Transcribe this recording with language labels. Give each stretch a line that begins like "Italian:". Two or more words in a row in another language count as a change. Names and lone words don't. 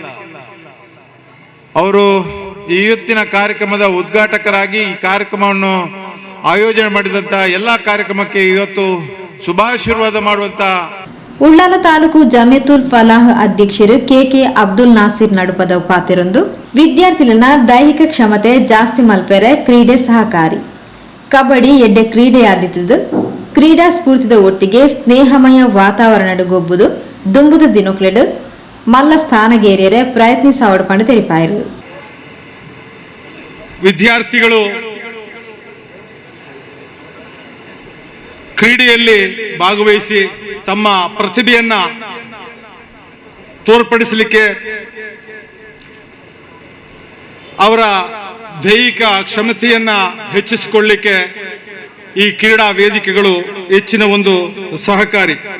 Kannada: ಅವರು ಈ ಇವತ್ತಿನ ಕಾರ್ಯಕ್ರಮದ ಉದ್ಘಾಟಕರಾಗಿ ಈ ಕಾರ್ಯಕ್ರಮವನ್ನು ಆಯೋಜನೆ ಮಾಡಿದಂತ ಎಲ್ಲಾ ಕಾರ್ಯಕ್ರಮಕ್ಕೆ ಇವತ್ತು ಶುಭಾಶೀರ್ವಾದ ಮಾಡುವಂತ
Tulu: ಉಳ್ಳಾಲ ತಾಲೂಕು ಜಮಿಯತುಲ್ ಫಲಾಹ್ ಅಧ್ಯಕ್ಷರು KK ಅಬ್ದುಲ್ ನಾಸಿರ್ ನಡುಪದ ಪಾತಿರೊಂದು ವಿದ್ಯಾರ್ಥಿಗಳ ದೈಹಿಕ ಕ್ಷಮತೆ ಜಾಸ್ತಿ ಮಲ್ಪೆರೆ ಕ್ರೀಡೆ ಸಹಕಾರಿ. ಕಬಡ್ಡಿ ಎಡ್ಡೆ ಕ್ರೀಡೆಯಾದಿದ್ದು ಕ್ರೀಡಾ ಸ್ಫೂರ್ತಿದ ಒಟ್ಟಿಗೆ ಸ್ನೇಹಮಯ ವಾತಾವರಣ ಗೊಬ್ಬುದು ದುಂಬುದ ದಿನಕ್ಲೆಡು ಮಲ್ಲ ಸ್ಥಾನಗೇರಿಯರೆ ಪ್ರಯತ್ನಿಸಾವಡ್ ಪಂಡು ತೆರಿಪಾಯರು.
Kannada: ವಿದ್ಯಾರ್ಥಿಗಳು ಕ್ರೀಡೆಯಲ್ಲಿ ಭಾಗವಹಿಸಿ ತಮ್ಮ ಪ್ರತಿಭೆಯನ್ನ ತೋರ್ಪಡಿಸಲಿಕ್ಕೆ, ಅವರ ದೈಹಿಕ ಕ್ಷಮತೆಯನ್ನ ಹೆಚ್ಚಿಸಿಕೊಳ್ಳಲಿಕ್ಕೆ ಈ ಕ್ರೀಡಾ ವೇದಿಕೆಗಳು ಹೆಚ್ಚಿನ ಒಂದು ಸಹಕಾರಿ.